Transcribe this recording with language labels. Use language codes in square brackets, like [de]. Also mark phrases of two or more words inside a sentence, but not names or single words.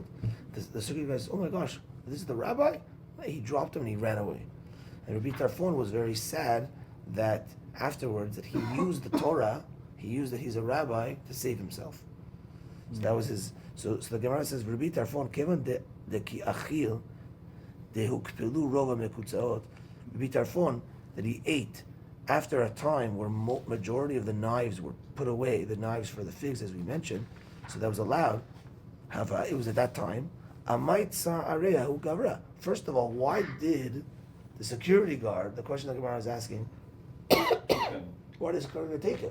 [en] The security guy says, oh my gosh, this is the rabbi? He dropped him and he ran away. And Rabbi Tarfon was very sad that afterwards that he used the Torah, he used that he's a rabbi to save himself. So that was his. So the Gemara says, [arc] Rabbi Tarfon, כיון דקא אכיל, דהוקפלו רוב מקצועות. [en] Rabbi Tarfon, that he ate after a time where majority of the knives were put away, the knives for the figs, as we mentioned, so that was allowed. It was at that time. First of all, why did the security guard, the question the Gemara is asking, why did the security guard take him?